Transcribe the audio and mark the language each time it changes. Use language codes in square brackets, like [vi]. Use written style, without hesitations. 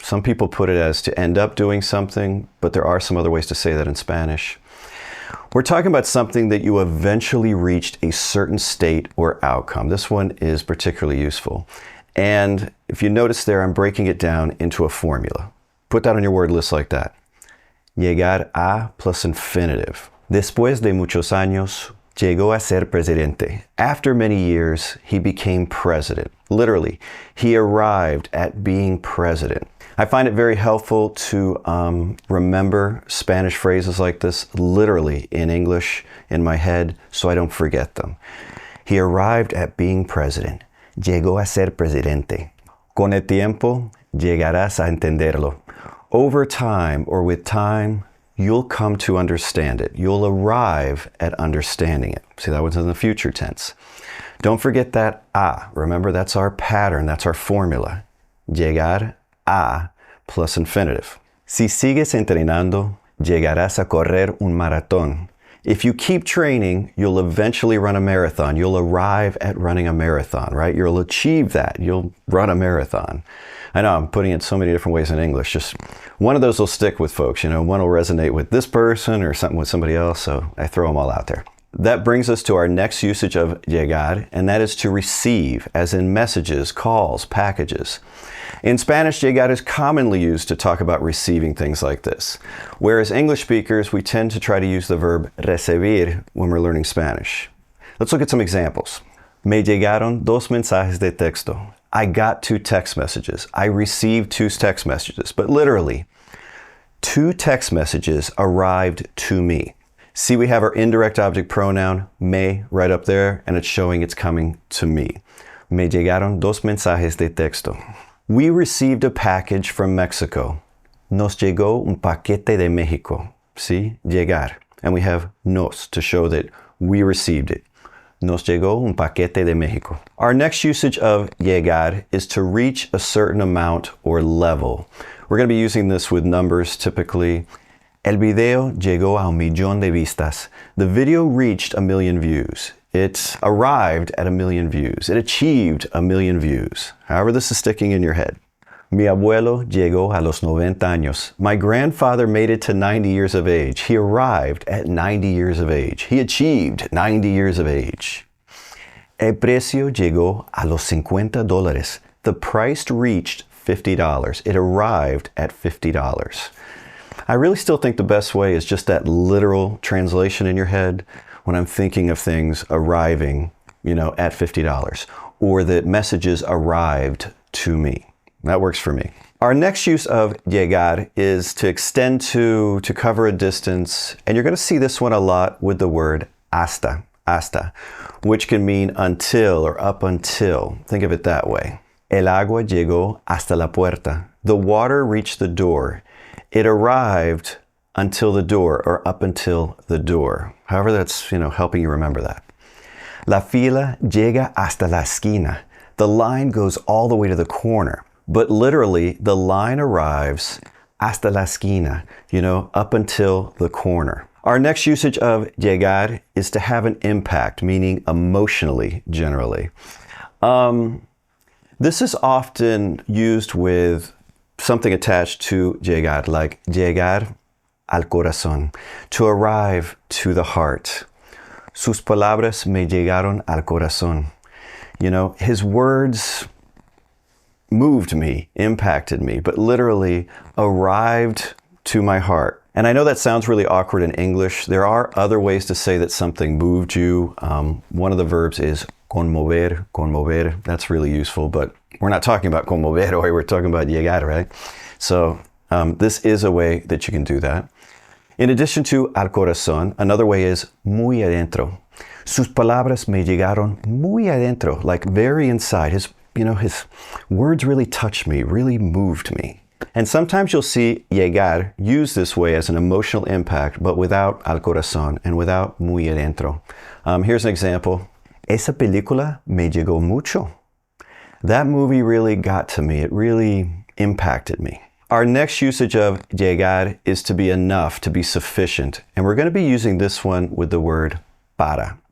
[en] Some people put it as to end up doing something, but there are some other ways to say that in Spanish. We're talking about something that you eventually reached a certain state or outcome. This one is particularly useful. And if you notice there, I'm breaking it down into a formula. Put that on your word list like that. Llegar a plus infinitive. [es] Después de muchos años, llegó a ser presidente. [en] After many years, he became president. Literally, he arrived at being president. I find it very helpful to remember Spanish phrases like this literally in English in my head so I don't forget them. He arrived at being president. [es] Llegó a ser presidente. Con el tiempo, llegarás a entenderlo. [en] Over time or with time, you'll come to understand it. You'll arrive at understanding it. See, that one's in the future tense. Don't forget that a. Remember, that's our pattern. That's our formula. Llegar a plus infinitive. [es] Si sigues entrenando, llegarás a correr un maratón. [en] If you keep training, you'll eventually run a marathon. You'll arrive at running a marathon, right? You'll achieve that. You'll run a marathon. I know I'm putting it so many different ways in English. Just one of those will stick with folks. One will resonate with this person or something with somebody else. So I throw them all out there. That brings us to our next usage of llegar, and that is to receive, as in messages, calls, packages. In Spanish, llegar is commonly used to talk about receiving things like this, whereas English speakers, we tend to try to use the verb recibir when we're learning Spanish. Let's look at some examples. [es] Me llegaron dos mensajes de texto. [en] I got 2 text messages. I received 2 text messages, but literally, 2 text messages arrived to me. See, we have our indirect object pronoun, me, right up there, and it's showing it's coming to me. [es] Me llegaron dos mensajes de texto. [en] We received a package from Mexico. [es] Nos llegó un paquete de México. [en] See, llegar. And we have nos to show that we received it. [es] Nos llegó un paquete de México. [en] Our next usage of llegar is to reach a certain amount or level. We're going to be using this with numbers typically. [es] El video llegó a 1,000,000 de vistas. [en] The video reached 1,000,000 views. It arrived at 1,000,000 views. It achieved 1,000,000 views. However this is sticking in your head. [es] Mi abuelo llegó a los 90 años. [en] My grandfather made it to 90 years of age. He arrived at 90 years of age. He achieved 90 years of age. [es] El precio llegó a los $50. [en] The price reached $50. It arrived at $50. I really still think the best way is just that literal translation in your head when I'm thinking of things arriving, at $50, or that messages arrived to me. That works for me. Our next use of llegar is to extend to cover a distance, and you're going to see this one a lot with the word hasta, which can mean until or up until. Think of it that way. [es] El agua llegó hasta la puerta. [en] The water reached the door. It arrived until the door or up until the door. However, that's, helping you remember that. [es] La fila llega hasta la esquina. [en] The line goes all the way to the corner. But literally, the line arrives [es] hasta la esquina, [en] up until the corner. Our next usage of llegar is to have an impact, meaning emotionally, generally. This is often used with something attached to llegar, like [es] llegar al corazón, [en] to arrive to the heart. [es] Sus palabras me llegaron al corazón. [en] His words moved me, impacted me, but literally arrived to my heart. And I know that sounds really awkward in English. There are other ways to say that something moved you. One of the verbs is conmover. That's really useful, but we're not talking about conmover, we're talking about llegar, right? So this is a way that you can do that. In addition to al corazón, another way is muy adentro. [es] Sus palabras me llegaron muy adentro, [en] like very inside. His words really touched me, really moved me. And sometimes you'll see llegar used this way as an emotional impact, but without al corazón and without muy adentro. Here's an example. [es] Esa película me llegó mucho. [en] That movie really got to me. It really impacted me. Our next usage of llegar is to be enough, to be sufficient. And we're going to be using this one with the word para.